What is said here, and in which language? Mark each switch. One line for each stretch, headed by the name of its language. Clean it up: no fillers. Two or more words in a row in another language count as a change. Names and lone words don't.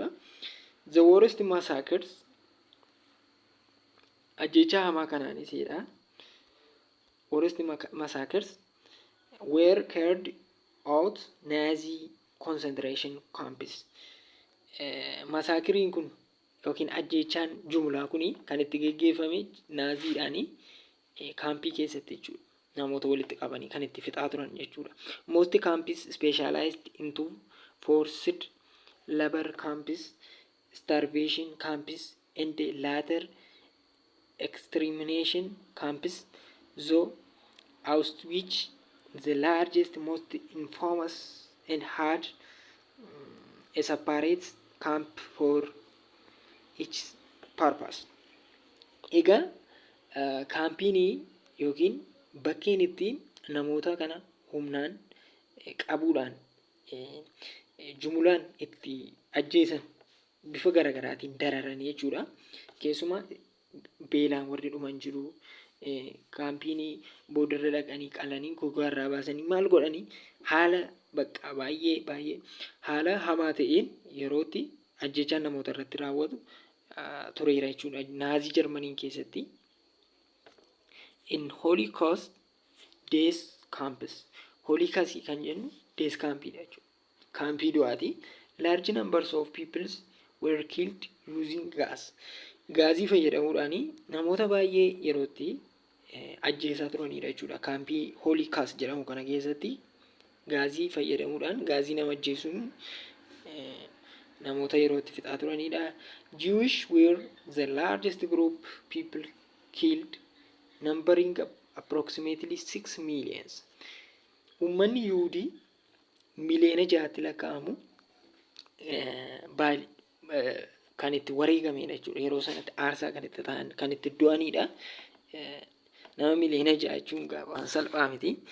English: The worst massacres
Oromo: ajjeechaa hamaa kanaanisdha.
English: Worst massacres were carried out Nazi concentration camps.
Oromo: Masaakiriin kun yookiin ajjeechaan jumlaa kuni kan itti geggeeffame naaziidhaani kaampii keessatti jechuudha. Namoota walitti qabanii kan itti fixaa turan jechuudha.
English: Most camps specialized into forced labor camps, starvation camps, and the later extermination camps, though Auschwitz, the largest, most infamous, and had a separate camp for each purpose.
Oromo: Egaa kaampiin yookiin bakkeen itti namoota kana humnaan qabuudhaan jumlaan itti ajjeesan bifa garaagaraatiin dararanii jechuudha. Keessumaa beelaan warri dhuman jiru. Kaampiin boodarra dhaqanii qalanii gogaarraa baasanii maal godhanii haala bakka baay'ee haala hamaa ta'een yerootti ajjechaan namoota irratti raawwatu tureera jechuudha. Naazii Jarmanii keessatti
English: in Holocaust death camps.
Oromo: Holocaust kan jennu
English: death campidha
Oromo: jechuudha. Kaampii du'aati.
English: Large numbers of people were killed using gas.
Oromo: Gaazii fayyadamuudhaan namoota baay'ee yerootti ajjeesaa turanidha jechuudha. Kaampii Holocaust jedhamu kana keessatti gaazii fayyadamuudhaan gaazii nama ajjeesuun namoota yerootti fixaa turanidha.
English: Jewish were the largest group people killed, numbering approximately 6 million.
Oromo: Uummanni Yuudii miliyoona 6tti lakkaa'amu kan itti wareegamedha jechuudha. Yeroo sanatti aarsaa kan itti ta'an kan itti du'anidha. Nama miliyoona 6 jechuun waan salphaa miti.